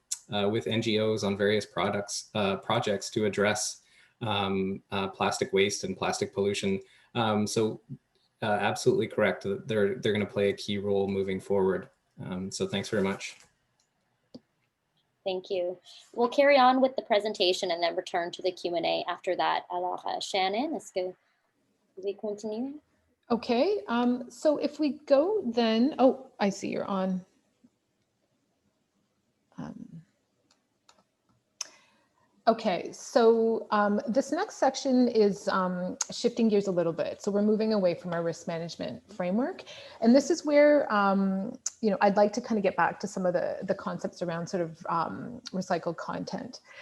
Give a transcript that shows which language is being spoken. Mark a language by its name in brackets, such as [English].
[English] with NGOs on various projects to address plastic waste and plastic pollution. Absolutely correct. They're going to play a key role moving forward. So thanks very much. Thank you. We'll carry on with the presentation and then return to the Q&A after that. [French] Alors, Shannon, est-ce que vous voulez continuer? [English] Okay, so if we go then, oh, I see you're on. Okay, so this next section is shifting gears a little bit. So we're moving away from our risk management framework. And this is where, I'd like to kind of get back to some of the concepts around sort of recycled content.